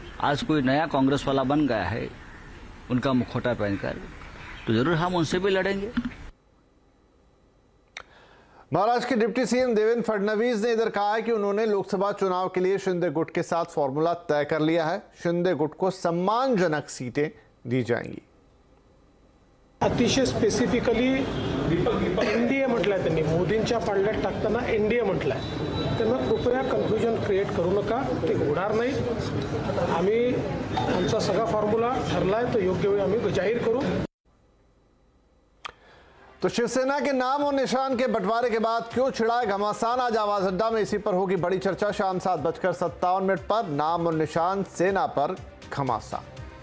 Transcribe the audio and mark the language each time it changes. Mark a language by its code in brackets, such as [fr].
[hi] आज कोई नया कांग्रेस वाला बन गया है उनका मुखौटा पहनकर, तो जरूर हम उनसे भी लड़ेंगे। महाराष्ट्र के डिप्टी सीएम देवेंद्र फडणवीस ने इधर कहा है कि उन्होंने लोकसभा चुनाव के लिए शिंदे गुट के साथ फॉर्मूला तय कर लिया है। शिंदे गुट को सम्मानजनक सीटें दी जाएंगी। [mr] अतिशय स्पेसिफिकली एनडीए म्हटलंय त्यांनी, मोदींच्या पाळण्यात टाकताना एनडीए म्हटलंय। त्यांना कृपया कन्फ्युजन क्रिएट करू नका, ते होणार नाही। आम्ही आमचा सगळा फॉर्म्युला ठरलाय, तो योग्य वेळी आम्ही जाहीर करू। [hi] तो शिवसेना के नाम और निशान के बंटवारे के बाद क्यों छिड़ा है घमासान? आज आवाज अड्डा में इसी पर होगी बड़ी चर्चा। शाम 7:57 पर नाम और निशान, सेना पर घमासान।